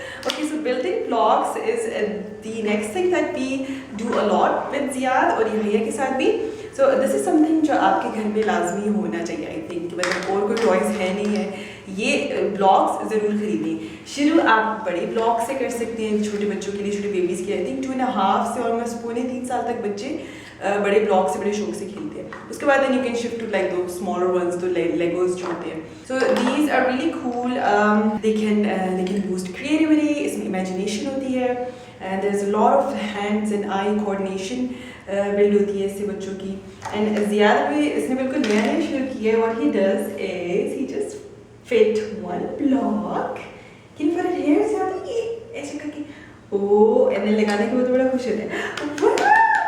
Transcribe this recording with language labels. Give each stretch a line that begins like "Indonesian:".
English: Okay, so building blocks is the next thing that we do a lot with Ziyad
Hindi: और यहिया के साथ भी.
English: So this is something
Hindi: जो आपके घर में लाजमी होना चाहिए.
English: I think
Hindi: मतलब और कोई टॉयज है नहीं है, ये ब्लॉक्स ज़रूर खरीदें. शुरू आप बड़े ब्लॉक से कर सकते हैं छोटे बच्चों के लिए, छोटे बेबीज़ के लिए.
English: I think
Hindi: 2.5 से ऑलमोस्ट 2.5-3 साल तक बच्चे बड़े ब्लॉक से बड़े शौक से खेलते हैं. उसके बाद
English: then you can shift to like those smaller ones,
Hindi: तो Legos जो होते हैं.
English: So these are really cool. They can boost creativity.
Hindi: इसमें
English: imagination होती है and there's a lot of hands and eye coordination build
Hindi: होती है इससे बच्चों की.
English: And ज़ियादा
Hindi: भी इसने बिल्कुल नया नया शुरू किया है.
English: What he does is he just fit one block. Can you put it here?
Hindi: ज़ियादा ये ऐसे करके
English: oh and then
Hindi: लगाने के बाद बड़ा खुश होता है.